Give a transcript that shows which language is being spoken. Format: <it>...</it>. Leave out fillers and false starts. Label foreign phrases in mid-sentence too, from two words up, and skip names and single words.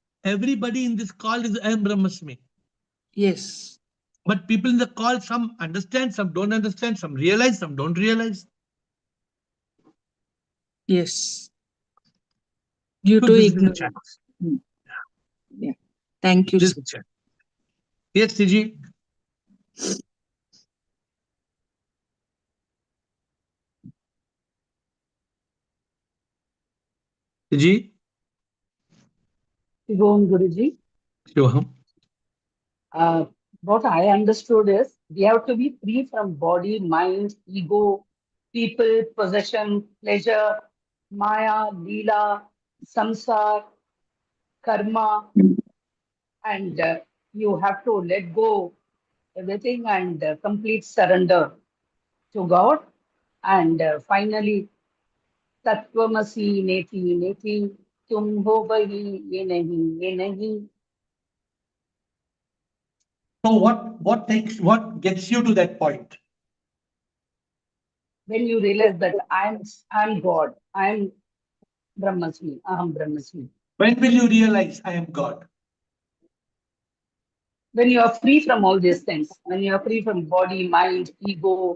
<en>Everybody in this call is</en> <sa>अहं ब्रह्मास्मि.</sa> <en>Yes. But people in the call, some understand, some don't understand, some realize, some don't realize. Yes. Due So to this is the ignorance. chance. Yeah. Thank you, This is sir. the chance. Yes, Tiji. Tiji. Shivon Guruji. Shivam. What I understood is we have to be free from body, mind, ego, people, possession, pleasure, maya, leela, samsar, karma, and you have to let go everything and complete surrender to God. And finally,</en> <sa>तत्त्वमसि नेति नेति,</sa> <hi>तुम हो वही ये नहीं ये नहीं.</hi> <en>So what gets you to that point? When you realize that I'm God, I'm Brahmasmi,</en> <sa>अहं ब्रह्मास्मि.</sa> <en>When will you realize I am God? When you are free from all these things, when you are free from body, mind, ego,</en>